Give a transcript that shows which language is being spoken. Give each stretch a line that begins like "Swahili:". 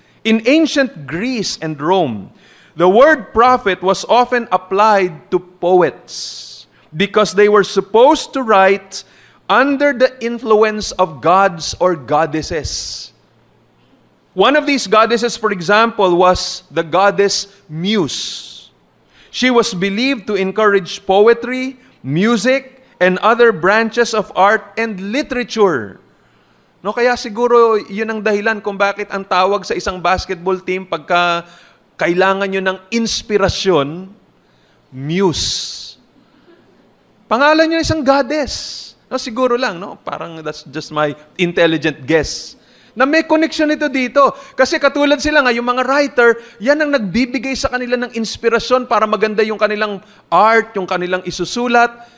English: In ancient Greece and Rome, the word prophet was often applied to poets because they were supposed to write under the influence of gods or goddesses. One of these goddesses, for example, was the goddess Muse. She was believed to encourage poetry, music, and other branches of art and literature.
Filipino: No, kaya siguro yun ang dahilan kung bakit ang tawag sa isang basketball team pagka kailangan nyo ng inspirasyon, Muse. Pangalan nyo isang goddess. No, siguro lang, no? Parang
English: that's just my intelligent guess.
Filipino: Na may connection ito dito. Kasi katulad sila nga, yung mga writer, yan ang nagbibigay sa kanila ng inspirasyon para maganda yung kanilang art, yung kanilang isusulat.